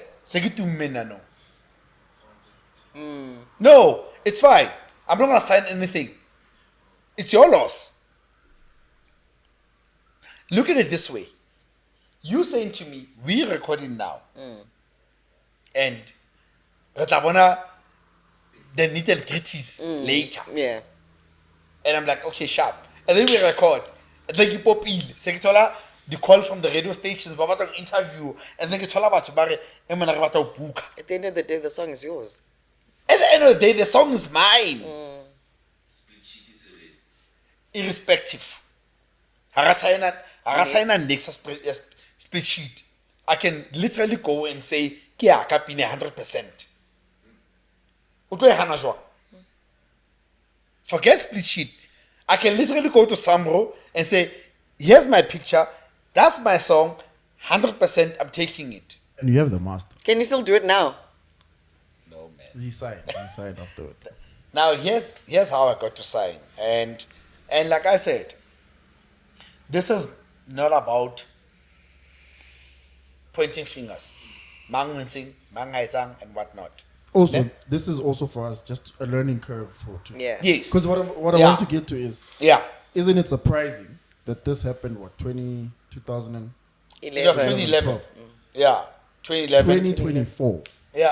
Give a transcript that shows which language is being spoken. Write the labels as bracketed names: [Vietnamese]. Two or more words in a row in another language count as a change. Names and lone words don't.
[English] Say it to me no. No, it's fine. I'm not gonna sign anything. It's your loss. Look at it this way. You saying to me, we're recording now. And [Southern Sotho] re tla bona [English] the nitty and gritties later. Yeah. And I'm like, okay, sharp. And then we record. And then you pop in. Sekitola, the call from the radio stations, about an interview. And then you tell about [Southern Sotho] bare emana re batla ho [English] book. At the end of the day, the song is yours. At the end of the day, the song is mine. Irrespective. Hara sign a next split sheet. I can literally go and say, [Southern Sotho] ke a ka pine 100%. O tlo e hana jwang? [English] Forget split sheet. I can literally go to Samro and say, here's my picture. That's my song. 100% I'm taking it. And you have the master. Can you still do it now? No, man. He signed afterwards. Now, here's how I got to sign. And like I said, this is not about pointing fingers. [Southern Sotho] Mang wincing, mang haitang, [English] and whatnot. Also, Ne? this is also for us just a learning curve for too. Yeah. Yes. Because what I Yeah. want to get to is, Yeah. isn't it surprising that this happened, 2000 and It was 2011. Yeah. 2011. 2024? Yeah.